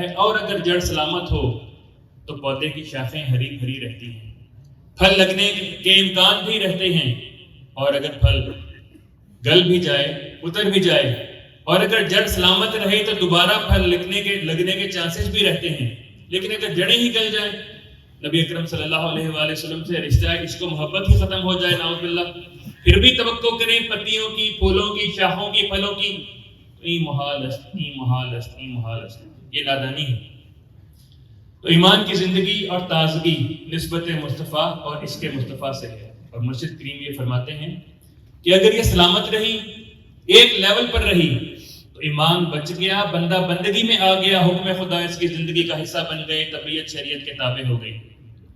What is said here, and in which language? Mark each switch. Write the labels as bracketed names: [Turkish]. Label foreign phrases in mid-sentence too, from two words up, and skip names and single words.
[Urdu] اور اگر جڑ سلامت ہو تو پودے کی شاخیں ہری بھری رہتی ہیں، پھل لگنے کے امکان بھی رہتے ہیں، اور اگر پھل گل بھی جائے، اتر بھی جائے، اور اگر جڑ سلامت رہے تو دوبارہ پھل لگنے کے چانسز بھی رہتے ہیں. لیکن اگر جڑیں ہی گل جائیں، نبی اکرم [Arabic] صلی اللہ علیہ وآلہ وسلم [Urdu] سے رشتہ عشق و محبت ہی ختم ہو جائے نعوذ باللہ، پھر بھی توقع کریں پتیوں کی، پھولوں کی، شاخوں کی، پھلوں کی، [Persian] این محال است، این محال است، این محال است، [Urdu] یہ نادانی ہے. تو ایمان کی زندگی اور تازگی نسبت مصطفیٰ اور عشق مصطفیٰ سے ہے. اور مرشد کریم یہ فرماتے ہیں کہ اگر یہ سلامت رہی، ایک لیول پر رہی، تو ایمان بچ گیا، بندہ بندگی میں آ گیا، حکم خدا اس کی زندگی کا حصہ بن گئے، طبیعت شریعت کے تابع ہو گئی.